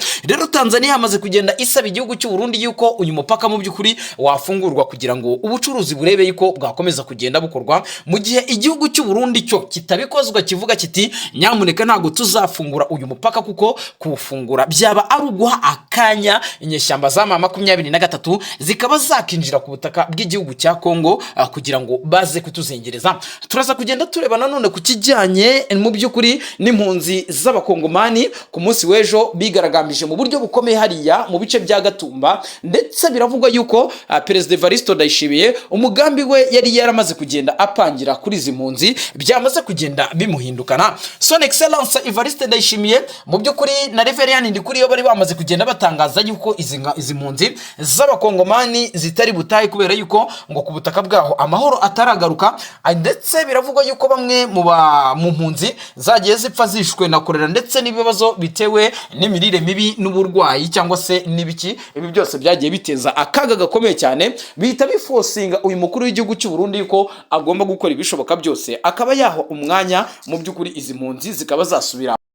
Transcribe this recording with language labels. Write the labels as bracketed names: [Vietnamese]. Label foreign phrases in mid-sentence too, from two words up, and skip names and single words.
[Kinyarwanda] Rero Tanzania yamaze kugenda isaba igihugu cy'u Burundi yuko uyu mupaka mu by'ukuri wafungurwa kugira ngo ubucuruzi burebe yuko bwakomeza kugenda bukorwa, mu gihe igihugu cy'u Burundi cyo kitabikozwa kivuga kiti nyamuneka ntago tuzafungura uyu mupaka kuko kuwufungura byaba ari uguha akanya inyeshyamba za M23 zikaba zakinjira ku butaka bw'igihugu cya Kongo kugira ngo baze kutuzengereza. Turaza kugenda tureba nanone ku kijyanye mu by'ukuri n'impunzi z'abakongomani ku munsi w'ejo bigaragambije mu buryo bukomeye hariya mu bice bya Gatumba, ndetse biravugwa yuko Perezida Evariste Ndayishimiye umugambi we yari yaramaze kugenda apangira kuri izi mpunzi byamaze kugenda bimuhindukana. [French] Son Excellence [Kinyarwanda] Evariste Ndayishimiye mu by'ukuri na Reverien Ndikuriyo bari bamaze kugenda batangaza yuko izi mpunzi z'abakongomani zitari butahe kubera yuko ngo ku butaka bwaho amahoro ataragaruka, ndetse biravugwa yuko bamwe mu mpunzi zagiye zipfa zishwe na korera ndetse n'ibibazo bitewe n'imirire mibi n'uburwayi cyangwa se n'ibiki. Ibi byose byagiye biteza akaga gakomeye cyane, bihita bifosinga uyu mukuru w'igihugu cy'u Burundi yuko agomba gukora ibishoboka byose akaba yaho umwanya mu by'ukuri izi mpunzi zikaba zasubira